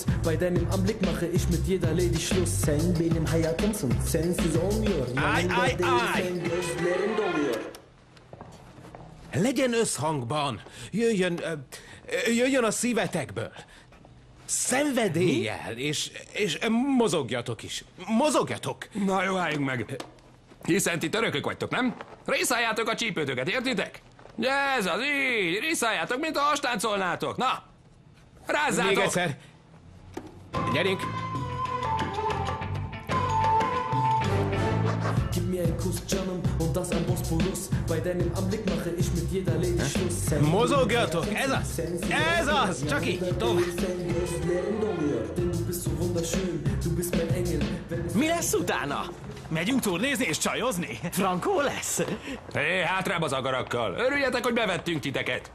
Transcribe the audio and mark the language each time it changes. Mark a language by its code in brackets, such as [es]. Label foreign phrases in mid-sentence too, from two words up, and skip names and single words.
[de] Bei deinem Anblick mache ich mit jeder Lady Schluss. [tr] Sen benim hayatımsın, sensiz olmuyor. [hu] Állj! Legyen összhangban! Jöjjön a szívetekből! Szenvedéllyel, és mozogjatok is. Mozogjatok! Na jó, álljunk meg. Hiszen ti törökök vagytok, nem? Riszáljátok a csípőtöket, értitek? Ez az, így, riszáljátok, mint a hastáncolnátok. Na! Rázzátok! Még egyszer! Gyerünk! [de] Gib mir einen Kuss, Canım, und das am Bosporus. Bei deinem Anblick mache ich mit jeder Lady Schluss. [hu] Mozogjatok! Ez az! Ez az! Csak így, tovább! Mi lesz utána? Megyünk turnézni és csajozni? Frankó lesz? Hé, hátrább az agarakkal! Örüljetek, hogy bevettünk titeket!